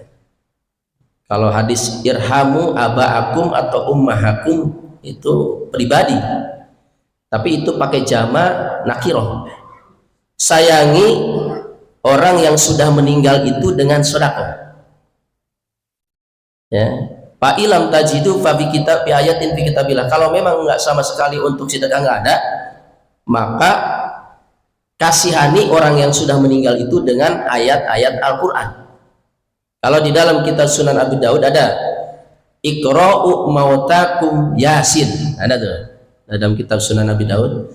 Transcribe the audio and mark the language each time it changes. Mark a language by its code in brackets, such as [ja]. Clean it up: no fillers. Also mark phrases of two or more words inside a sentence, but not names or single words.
[id] Kalau hadis [ar] ارحموا آباءكم [id] atau ummahakum itu pribadi, tapi itu pakai [ar] جمع نكرة. [id] Sayangi orang yang sudah meninggal itu dengan sedekah. Ya, Pak [ar] إن لم تجدوا ف ب كتاب ب آية في كتاب الله. [id] Kalau memang enggak sama sekali untuk sedekah enggak ada, maka kasihani orang yang sudah meninggal itu dengan ayat-ayat Al-Qur'an. Kalau di dalam kitab Sunan Abi Daud ada [ar] اقرؤوا موتاكم يس, [id] ada tuh dalam kitab Sunan Abi Daud.